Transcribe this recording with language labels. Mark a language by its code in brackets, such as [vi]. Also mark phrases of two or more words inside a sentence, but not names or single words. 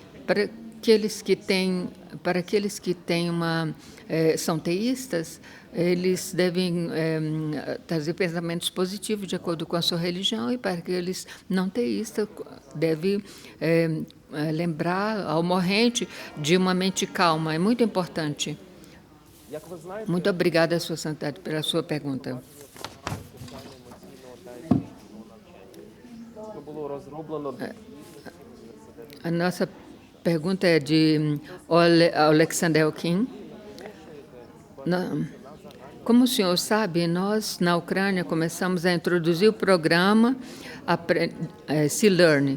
[pt] são teístas, eles devem trazer pensamentos positivos de acordo com a sua religião, e para aqueles não teístas devem lembrar ao morrente de uma mente calma. É muito importante. [uk] Як ви знаєте, [pt] Muito obrigada, Sua Santidade, pela sua pergunta. [uk] соціально-емоційного та етичного навчання було розроблено [pt] A nossa pergunta é de Alexander Elkin. Como o senhor sabe, nós, na Ucrânia, começamos a introduzir o programa C-Learn.